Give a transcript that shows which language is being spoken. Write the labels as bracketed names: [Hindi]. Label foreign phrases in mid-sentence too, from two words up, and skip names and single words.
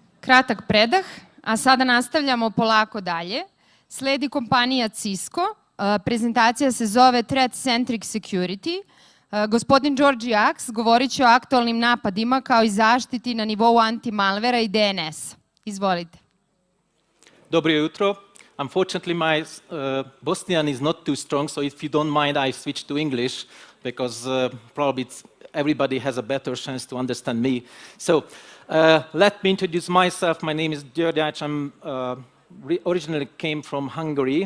[Bosnian] kratak predah, a sada nastavljamo polako dalje. Sledi kompanija Cisco. Prezentacija se zove Threat Centric Security. Gospodin George Jaks govorit će o aktualnim napadima kao i zaštiti na nivou anti-malvera i DNS. Izvolite. Dobro jutro. [English] Unfortunately, my Bosnian is not too strong, so if you don't mind, I switch to English because probably everybody has a better chance to understand me. So let me introduce myself. My name is György. I'm originally came from Hungary.